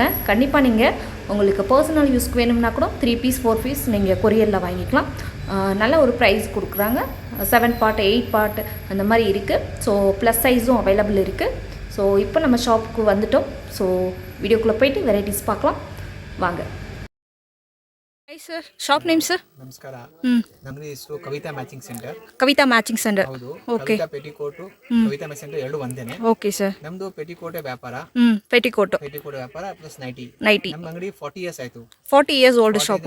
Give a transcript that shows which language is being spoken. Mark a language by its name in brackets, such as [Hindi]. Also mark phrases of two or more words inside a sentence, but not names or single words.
[Tamil] கண்டிப்பாக நீங்கள் உங்களுக்கு [English] personal use-kku [Tamil] வேணும்னா கூட 3 பீஸ் 4 பீஸ் நீங்கள் கொரியரில் வாங்கிக்கலாம். நல்ல ஒரு ப்ரைஸ் கொடுக்குறாங்க. 7 பார்ட் 8 பார்ட் அந்த மாதிரி இருக்குது. ஸோ [English] plus size-um available [Tamil] இருக்குது. ஸோ இப்போ நம்ம ஷாப்புக்கு வந்துட்டோம். ஸோ வீடியோக்குள்ளே போய்ட்டு வெரைட்டிஸ் பார்க்கலாம் வாங்க. [English] Hi sir, shop name sir? [Kannada] ನಮಸ್ಕಾರ. ನಮ್ಮ ಹೆಸರು ಕವಿತಾ ಮ್ಯಾಚಿಂಗ್ ಸೆಂಟರ್. ಕವಿತಾ ಮ್ಯಾಚಿಂಗ್ ಸೆಂಟರ್. ಹೌದು. ಓಕೆ. ಕವಿತಾ ಪೆಟಿಕೋಟ್, ಕವಿತಾ ಮ್ಯಾಚಿಂಗ್ ಸೆಂಟರ್ ಎರಡು ಒಂದೇನೆ. [English] Okay sir. [Kannada] ನಮ್ದು ಪೆಟಿಕೋಟೆ ವ್ಯಾಪಾರ. ಪೆಟಿಕೋಟ್ ವ್ಯಾಪಾರ [English] plus nighty. [Kannada] ನಮ್ಮ ಅಂಗಡಿ 40 ಇಯರ್ಸ್ ಆಯ್ತು. [English] 40 years old shop.